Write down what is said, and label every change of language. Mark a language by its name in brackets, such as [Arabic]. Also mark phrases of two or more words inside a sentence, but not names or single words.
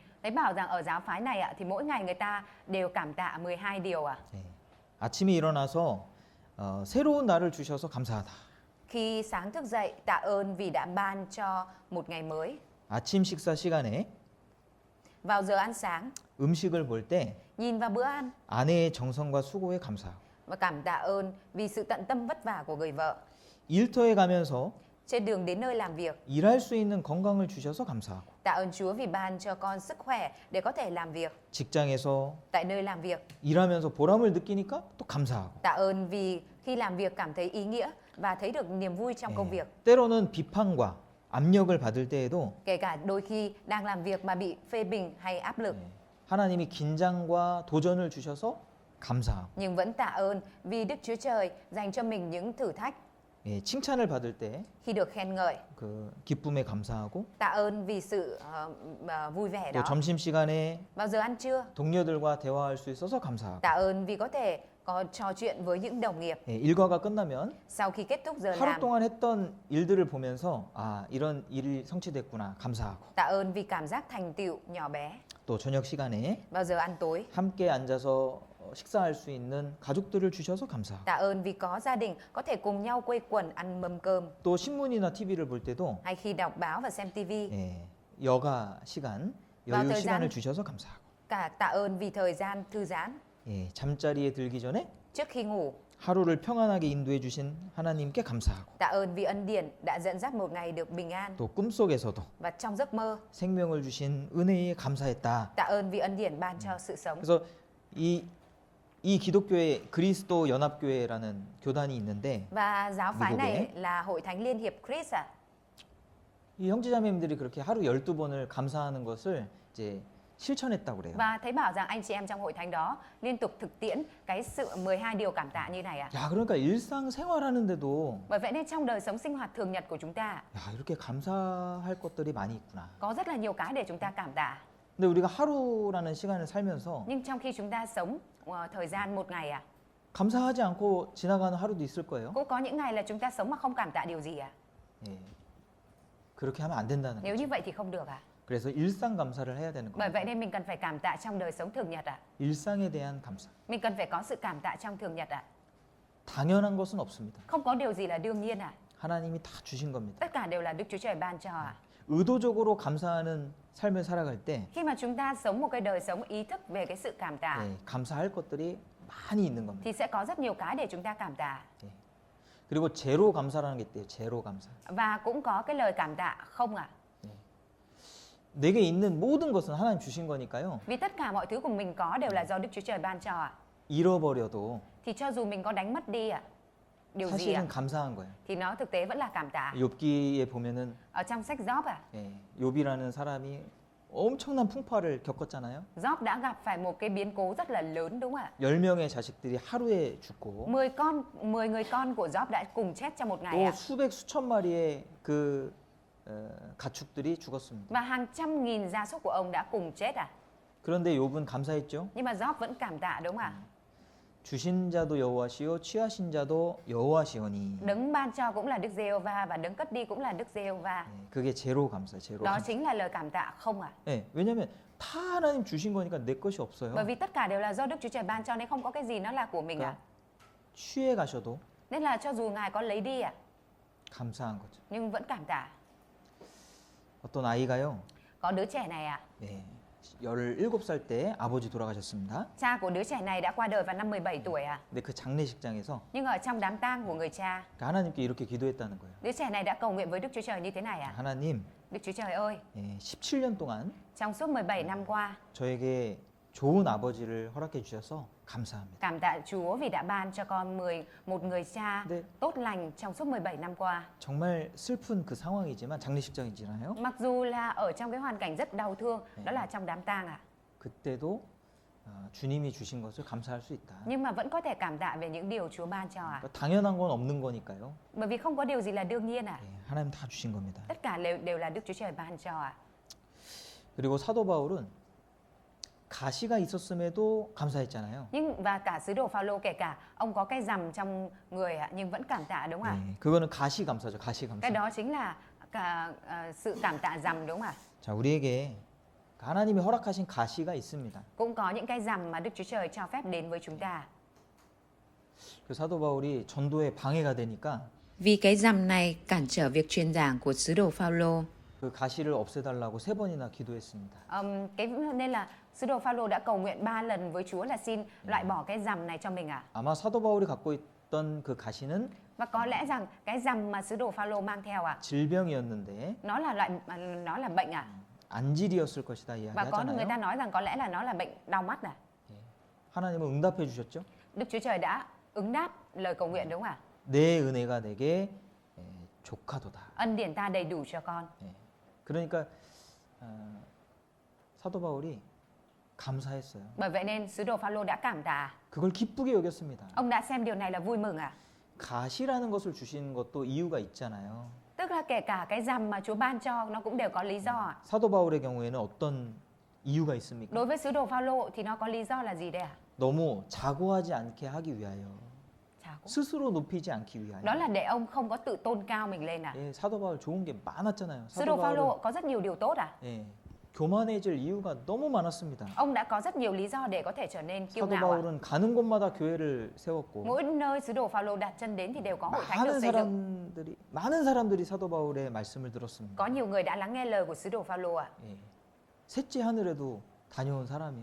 [Vietnamese] Thấy bảo rằng ở giáo phái này ạ, thì mỗi ngày người ta đều cảm tạ 12 điều ạ. [Korean] 예, 아침에 일어나서 새로운 날을 주셔서 감사하다. [Vietnamese] Khi sáng thức dậy, tạ ơn vì đã ban cho một ngày mới. [Korean] 아침 식사 시간에 [Vietnamese] Vào giờ ăn sáng, [Korean] 음식을 볼 때 [Vietnamese] nhìn vào bữa ăn [Korean] 아내의 정성과 수고에 감사하고 [Vietnamese] và cảm tạ ơn vì sự tận tâm vất vả của người vợ. [Korean] 일터에 가면서 [Vietnamese] Trên đường đến nơi làm việc, [Korean] 일할 수 있는 건강을 주셔서 감사하고 [Vietnamese] tạ ơn Chúa vì ban cho con sức khỏe để có thể làm việc. [Korean] 직장에서 [Vietnamese] Tại nơi làm việc, [Korean] 일하면서 보람을 느끼니까 또 감사하고 [Vietnamese] tạ ơn vì khi làm việc cảm thấy ý nghĩa và thấy được niềm vui trong công [Korean] 예, [Vietnamese] việc. [Korean] 때로는 비판과 압력을 받을 때에도 [Vietnamese] Kể cả đôi khi đang làm việc mà bị phê bình hay áp lực, [Korean] 예, 하나님이 긴장과 도전을 주셔서 감사하고 [Vietnamese] nhưng vẫn tạ ơn vì Đức Chúa Trời dành cho mình những thử thách. [Korean] 예, 칭찬을 받을 때 [Vietnamese] Khi được khen ngợi, [Korean] 그 기쁨에 감사하고 [Vietnamese] tạ ơn vì sự vui vẻ [Korean] 또 [Vietnamese] đó. [Korean] 점심 시간에 [Vietnamese] Vào giờ ăn trưa, [Korean] 동료들과 대화할 수 있어서 감사하고 [Vietnamese] tạ ơn vì có thể có trò chuyện với những đồng nghiệp. [Korean] 예, 일과가 끝나면 [Vietnamese] Sau khi kết thúc giờ [Korean] 하루 [Vietnamese] làm, [Korean] 동안 했던 일들을 보면서 아 이런 일이 성취됐구나 감사하고 [Vietnamese] tạ ơn vì cảm giác thành tựu nhỏ bé. [Korean] 또 저녁 시간에 [Vietnamese] Vào giờ ăn tối, [Korean] 함께 앉아서 식사할 수 있는 가족들을 주셔서 감사하고 [Vietnamese] tạ ơn vì có gia đình có thể cùng nhau quây quần ăn mâm cơm. [Korean] 또 신문이나 TV를 볼 때도 [Vietnamese] Hay khi đọc báo và xem TV, [Korean] 예, 여가 시간 [Vietnamese] vào [Korean] 여유 [Vietnamese] thời gian [Korean] 시간을 주셔서 감사하고 [Vietnamese] cả tạ ơn vì thời gian thư giãn. [Korean] 예, 잠자리에 들기 전에 [Vietnamese] Trước khi ngủ, [Korean] 하루를 평안하게 인도해 주신 하나님께 감사하고 [Vietnamese] tạ ơn vì ân điển đã dẫn dắt một ngày được bình an. [Korean] 또 꿈속에서도 [Vietnamese] Và trong giấc mơ, [Korean] 생명을 주신 은혜에 감사했다. [Vietnamese] tạ ơn vì ân điển ban cho sự sống. [Korean] 그래서 이 기독교회 그리스도 연합교회라는 교단이 있는데 [Vietnamese] Và giáo phái [Korean] 미국에? [Vietnamese] này là Hội Thánh Liên hiệp Christ ạ. [Korean] 이 형제자매님들이 그렇게 하루 12번을 감사하는 것을 이제 실천했다고 그래요. [Vietnamese] Và thấy bảo rằng anh chị em trong hội thánh đó liên tục thực tiễn cái sự 12 điều cảm tạ như này ạ. [Korean] 야, 그러니까 일상생활하는데도 [Vietnamese] Bởi vậy nên trong đời sống sinh hoạt thường nhật của chúng ta [Korean] 야, 이렇게 감사할 것들이 많이 있구나. [Vietnamese] có rất là nhiều cái để chúng ta cảm tạ. [Korean] 근데 우리가 하루라는 시간을 살면서 [Vietnamese] Nhưng trong khi chúng ta sống thời gian một ngày ạ, [Korean] 감사하지 않고 지나가는 하루도 있을 거예요. [Vietnamese] cũng có những ngày là chúng ta sống mà không cảm tạ điều gì ạ. [Korean] 예. 그렇게 하면 안 된다는 [Vietnamese] Nếu [Korean] 거죠. [Vietnamese] như vậy thì không được ạ. [Korean] 그래서 일상 감사를 해야 되는 [Vietnamese] Bởi [Korean] 거예요. [Vietnamese] vậy nên mình cần phải cảm tạ trong đời sống thường nhật ạ. [Korean] 일상에 대한 감사. [Vietnamese] Mình cần phải có sự cảm tạ trong thường nhật ạ. [Korean] 당연한 것은 없습니다. [Vietnamese] Không có điều gì là đương nhiên ạ. [Korean] 하나님이 다 주신 겁니다. [Vietnamese] Tất cả đều là Đức Chúa Trời ban cho ạ. [Korean] 의도적으로 감사하는 삶을 살아갈 때 [Vietnamese] Khi mà chúng ta sống một cái đời sống ý thức về cái sự cảm tạ [Korean] 예, 감사할 것들이 많이 있는 겁니다. [Vietnamese] thì sẽ có rất nhiều cái để chúng ta cảm tạ. [Korean] 예. 그리고 제로 감사라는 게 있대요. 제로 감사. [Vietnamese] Và cũng có cái lời cảm tạ không ạ. [Korean] 내게 있는 모든 것은 하나님 주신 거니까요. [Vietnamese] Vì tất cả mọi thứ của mình có đều là do Đức Chúa Trời ban cho ạ. [Korean] 잃어버려도 [Vietnamese] Thì cho dù mình có đánh mất đi ạ, điều gì ạ, [Korean] 사실은 감사한 거예요. [Vietnamese] thì nó thực tế vẫn là cảm tạ. [Korean] 욥기에 보면은 [Vietnamese] Ở trong sách Gióp ạ, [Korean] 예, 욥이라는 사람이 엄청난 풍파를 겪었잖아요. [Vietnamese] Gióp đã gặp phải một cái biến cố rất là lớn đúng không ạ? [Korean] 10명의 자식들이 하루에 죽고 [Vietnamese] 10 người con của Gióp đã cùng chết trong một ngày [Korean] 또 [Vietnamese] ạ. [Korean] 수백 수천 마리의 그 가축들이 죽었습니다. [Vietnamese] Và hàng trăm nghìn gia súc của ông đã cùng chết ạ. [Korean] 그런데 욥은 감사했죠. [Vietnamese] Nhưng mà Gióp vẫn cảm tạ đúng không ạ? [Korean] 주신 자도 여호와시요 취하신 자도 여호와시오니. [Vietnamese] Đấng ban cho cũng là Đức Giê-hô-va và đấng cất đi cũng là Đức Giê-hô-va. [Korean] 예, 그게 제로 감사, 제로 [Vietnamese] Đó [Korean] 감사. [Vietnamese] chính là lời cảm tạ không ạ? [Korean] 예, 왜냐하면 다 하나님 주신 거니까 내 것이 없어요. [Vietnamese] Bởi vì tất cả đều là do Đức Chúa Trời ban cho nên không có cái gì nó là của mình ạ. [Korean] 그러니까 취해 가셔도 [Vietnamese] Nên là cho dù Ngài có lấy đi ạ, [Korean] 감사한 거죠. [Vietnamese] nhưng vẫn cảm tạ. [Korean] 어떤 아이가요. [Vietnamese] Có đứa trẻ này ạ, [Korean] 예, 17살 때 아버지 돌아가셨습니다. [Vietnamese] cha của đứa trẻ này đã qua đời vào năm 17 tuổi ạ. [Korean] 근데 그 장례식장에서 [Vietnamese] Nhưng ở trong đám tang của người cha, [Korean] 하나님께 이렇게 기도했다는 거예요. [Vietnamese] đứa trẻ này đã cầu nguyện với Đức Chúa Trời như thế này ạ. [Korean] 하나님, [Vietnamese] Đức Chúa Trời ơi, [Korean] 예, 17년 동안 [Vietnamese] trong suốt 17 năm qua, [Korean] 저에게 좋은 아버지를 허락해 주셔서 감사합니다. [Vietnamese] cảm tạ Chúa vì đã ban cho con một người cha [Korean] 네. [Vietnamese] tốt lành trong suốt 17 năm qua. [Korean] 정말 슬픈 그 상황이지만 장례식장이잖아요. [Vietnamese] Mặc dù là ở trong cái hoàn cảnh rất đau thương, đó là trong đám tang ạ. [Korean] 그때도 주님이 주신 것을 감사할 수 있다. [Vietnamese] Nhưng mà vẫn có thể cảm tạ về những điều Chúa ban cho ạ. [Korean] 그러니까 당연한 건 없는 거니까요. [Vietnamese] Bởi vì không có điều gì là đương nhiên ạ. [Korean] 예, 하나님 다 주신 겁니다. [Vietnamese] Tất cả đều là Đức Chúa Trời ban cho ạ. [Korean] 그리고 사도 바울은 가시가 있었음에도 감사했잖아요. [Vietnamese] Nhưng và cả sứ đồ Phaolô kể cả ông có cái rằm trong người ạ, nhưng vẫn cảm tạ đúng không ạ? [Korean] 네, 그거는 가시 감사죠. 가시 [Vietnamese] Cái [Korean] 감사. [Vietnamese] đó chính là cả sự cảm tạ rằm đúng không ạ? [Korean] 자, 우리에게 하나님이 허락하신 가시가 있습니다. [Vietnamese] Cũng có những cái rằm mà Đức Chúa Trời cho phép đến với chúng ta. [Korean] 그 사도 바울이 전도에 방해가 되니까 [Vietnamese] Vì cái rằm này cản trở việc truyền giảng của sứ đồ Phaolô. [Korean] 그 가시를 없애달라고 3번이나 기도했습니다. [Vietnamese] Nên là sứ đồ Phaolô đã cầu nguyện 3 lần với Chúa là xin loại bỏ cái rằm này cho mình ạ. [Korean] 아마 사도 바울이 갖고 있던 그 가시는 [Vietnamese] Và có lẽ rằng cái rằm mà sứ đồ Phaolô mang theo ạ, [Korean] 질병이었는데 [Vietnamese] nó là bệnh ạ. [Korean] 안질이었을 것이다 [Vietnamese] Và có người ta [Korean] 이야기하잖아요. [Vietnamese] nói rằng có lẽ là nó là bệnh đau mắt à. [Korean] 하나님은 응답해 주셨죠. [Vietnamese] Đức Chúa Trời đã ứng đáp lời cầu nguyện đúng không ạ? [Korean] 내 은혜가 내게 족하도다. [Vietnamese] Ân điển ta đầy đủ cho con. [Korean] 그러니까 사도 바울이 감사했어요. [Vietnamese] Bởi vậy nên sứ đồ Phaolô đã cảm tạ. [Korean] 그걸 기쁘게 여겼습니다. [Vietnamese] Ông đã xem điều này là vui mừng à? [Korean] 가시라는 것을 주신 것도 이유가 있잖아요. [Vietnamese] Tức là kể cả cái rằm mà Chúa ban cho nó cũng đều có lý do ạ. [Korean] 사도 바울의 경우에는 어떤 이유가 있습니까? [Vietnamese] Đối với sứ đồ Phaolô thì nó có lý do là gì đây ạ? [Korean] 너무 자고하지 않게 하기 위하여, [Vietnamese] Chào cô. [Korean] 스스로 높이지 않기 위하여. [Vietnamese] Đó là để ông không có tự tôn cao mình lên à? [Korean] 예, 사도 바울 좋은 게 많았잖아요. [Vietnamese] Sứ [Korean] 사도 [Vietnamese] đồ [Korean] 바울은 [Vietnamese] Phaolô có rất nhiều điều tốt à? [Korean] 예, 교만해질 이유가 너무 많았습니다. [Vietnamese] Ông đã có rất nhiều lý do để có thể trở nên kiêu [Korean] 사도 [Vietnamese] ngạo ạ. [Korean] 바울은 가는 곳마다 교회를 세웠고 [Vietnamese] Mỗi nơi sứ đồ Phaolô đặt chân đến thì đều có hội thánh được [Korean] 많은 [Vietnamese] xây dựng. [Korean] 많은 사람들이 사도 바울의 말씀을 들었습니다. [Vietnamese] Có nhiều người đã lắng nghe lời của sứ đồ Phaolô ạ. [Korean] 예, 셋째 하늘에도 다녀온 사람이요.